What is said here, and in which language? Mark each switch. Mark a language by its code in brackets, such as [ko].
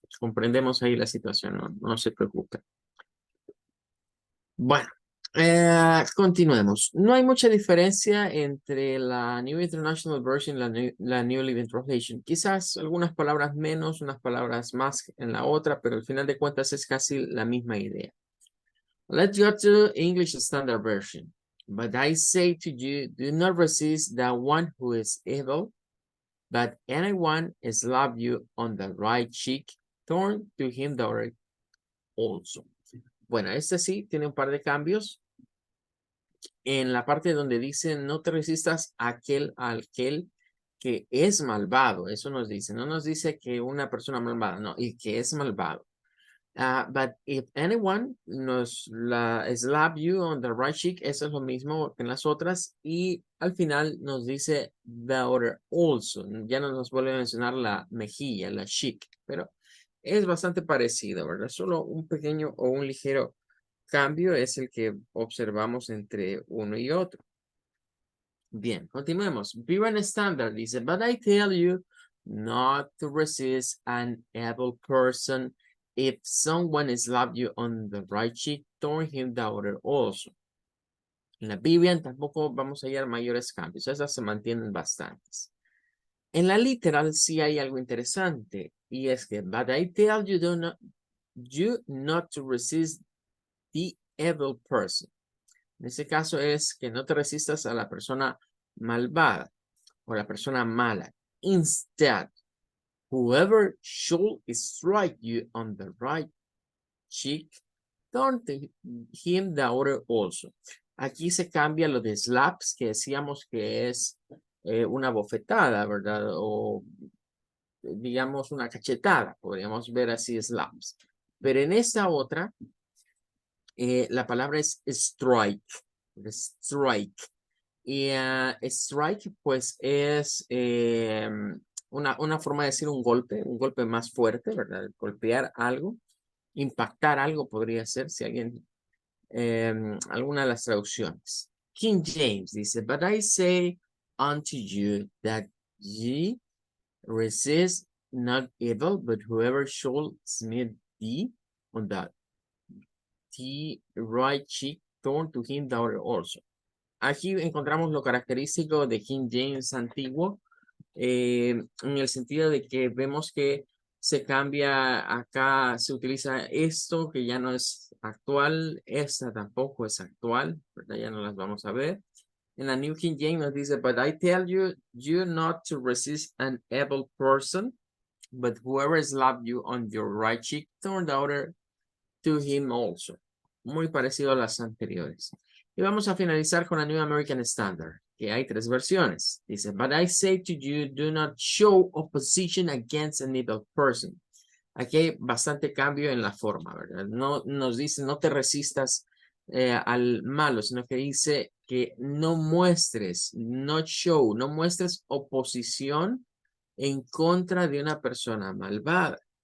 [es] Comprendemos ahí la situación, no se preocupe. Bueno, continuemos. No hay mucha diferencia entre la New International Version y la New Living Translation. Quizás algunas palabras menos, unas palabras más en la otra, pero al final de cuentas es casi la misma idea. [en] Let's go to English Standard Version. But I say to you, do not resist the one who is evil, but anyone slap you on the right cheek, turn to him the other also. [es] Bueno, este sí tiene un par de cambios. En la parte donde dice no te resistas a aquel que es malvado, eso nos dice, no nos dice que una persona malvada, no, y que es malvado. [en] But if anyone slap you on the right cheek, [es] eso es lo mismo que en las otras. Y al final nos dice [en] the other also. [es] Ya no nos vuelve a mencionar la mejilla, la cheek, pero es bastante parecido, ¿verdad? Solo un pequeño o un ligero cambio es el que observamos entre uno y otro. Bien, continuemos. [en] Vivan Standard dice, but I tell you not to resist an evil person. If someone slaps you on the right cheek, turn him the other also. [es] En la Biblia tampoco vamos a hallar mayores cambios. Esas se mantienen bastantes. En la literal sí hay algo interesante. Y es que, [en] but I tell you, not to resist the evil person. [es] En ese caso es que no te resistas a la persona malvada o la persona mala. [en] Instead, whoever should strike you on the right cheek, turn to him the other also. [es] Aquí se cambia lo de slaps, que decíamos que es una bofetada, ¿verdad? O digamos una cachetada, podríamos ver así slaps. Pero en esta otra, la palabra es strike. Strike. Y strike, pues, es una forma de decir un golpe más fuerte, ¿verdad? Golpear algo, impactar algo podría ser, si alguien, alguna de las traducciones. [en] King James dice, but I say unto you that ye resist not evil, but whoever shall smite thee on the right cheek, turn to him the other also. [es] Aquí encontramos lo característico de King James antiguo, en el sentido de que vemos que se cambia, acá se utiliza esto que ya no es actual, esta tampoco es actual, ¿verdad? Ya no las vamos a ver. En la New King James nos dice, [en] but I tell you, you not to resist an evil person, but whoever slaps you on your right cheek, turn the other to him also. [es] Muy parecido a las anteriores. Y vamos a finalizar con la New American Standard, que hay 3 versiones. [en] Dice, but I say to you, do not show opposition against an evil person. [es] Aquí hay bastante cambio en la forma, ¿verdad? No nos dice, no te resistas al malo, sino que dice que no muestres, [en] not show, [es] no muestres oposición en contra de una persona malvada.